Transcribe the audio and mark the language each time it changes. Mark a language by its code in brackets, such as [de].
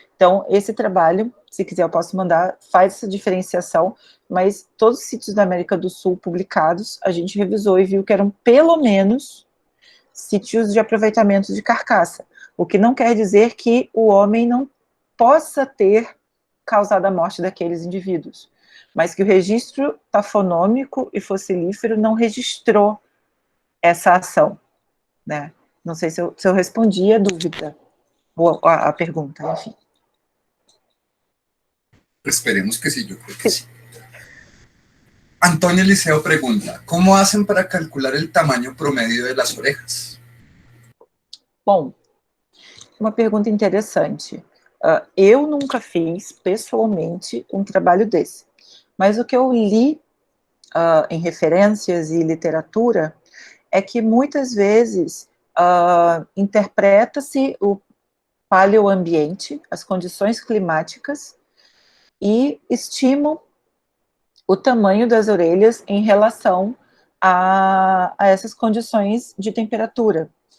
[pt] Então, esse trabalho, se quiser eu posso mandar, faz essa diferenciação, mas todos os sítios da América do Sul publicados, a gente revisou e viu que eram pelo menos sítios de aproveitamento de carcaça, o que não quer dizer que o homem não possa ter causado a morte daqueles indivíduos, mas que o registro tafonômico e fossilífero não registrou essa ação, né? Não sei se eu respondi a dúvida, ou a pergunta, enfim. [es] Esperemos que sí, yo creo que sí. Antonio Liceo pregunta, ¿cómo hacen para calcular el tamaño promedio de las orejas? [pt] Bom, uma pergunta interessante. Eu nunca fiz, pessoalmente, um trabalho desse, mas o que eu li em referências e literatura é que muitas vezes interpreta-se o paleoambiente, as condições climáticas, e estimam o tamanho das orelhas em relação a essas condições de temperatura.